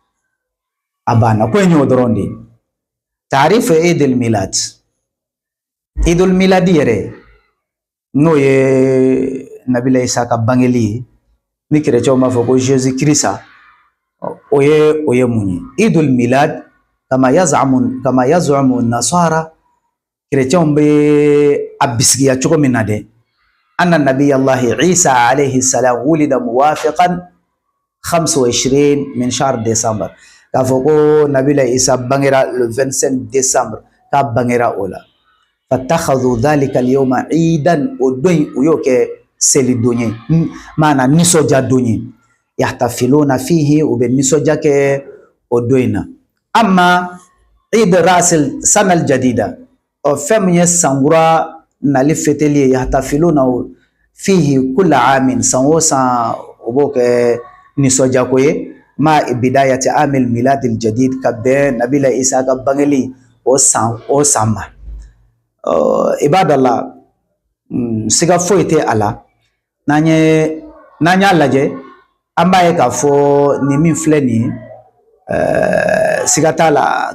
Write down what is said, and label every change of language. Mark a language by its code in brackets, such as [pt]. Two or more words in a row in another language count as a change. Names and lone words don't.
[bm] a banna ko in y'o dɔrɔn de ye taarifu idil milad idul miladi yɛrɛ n'o ye nabila isa ka bangeli ye ni kerecɛnw b'a fɔ ko jésus kirisa o ye mun ye idul milad [ar] كما يزعم النصارى [bm] kerecɛnw bɛ a bisigiya cogo min na dɛ [ar] أن نبي الله عيسى عليه السلام ولد موافقا [bm] 25 [ar] من شهر [bm] décembre k'a fɔ ko nabila isa bangera [fr] le 25 décembre [bm] k'a bangera o la [ar] فاتخذوا ذلك اليوم [bm] idan o don o y'o kɛ seli don ye maana nisɔndiya don ye [ar] يحتفلون فيه [bm] u bɛ nisɔndiya kɛ o don in na amma [ar] عيد رأس السنة الجديدة [bm] o fɛn min ye sankura nali feteli ye [ar] يحتفلون فيه كل عام [bm] san o san o b'o kɛ nisɔndiya ko ye [ar] مع بداية عام الميلاد الجديد [bm] ka bɛn nabila isa ka bangeli o san ma ibadallah siga foyi tɛ a la n'an y'a lajɛ an b'a ye k'a fɔ nin min filɛ nin ye siga t'a la